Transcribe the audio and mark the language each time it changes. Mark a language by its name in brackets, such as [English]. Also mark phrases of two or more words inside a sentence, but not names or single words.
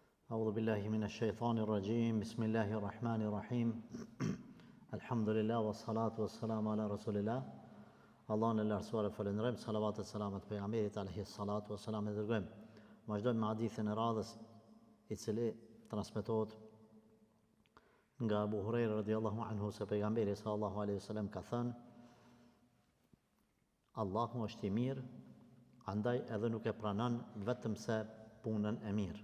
[Arabic] أعوذ بالله من الشيطان الرجيم بسم الله الرحمن الرحيم الحمد لله والصلاة والسلام على رسول الله [Albanian] Allahun e lartësuar e falenderojmë, salavat e selamet pejgamberit [Arabic] عليه الصلاة والسلام [Albanian] e dërgojmë. Vazhdojmë me hadithin e radhës i cili transmetohet nga Abu Huraira [Arabic] رضي الله عنه [Albanian] se pejgamberi [Arabic] صلى الله عليه وسلم [Albanian] ka thënë: Allahu është i mirë, andaj edhe nuk e pranon vetëm se punën e mirë.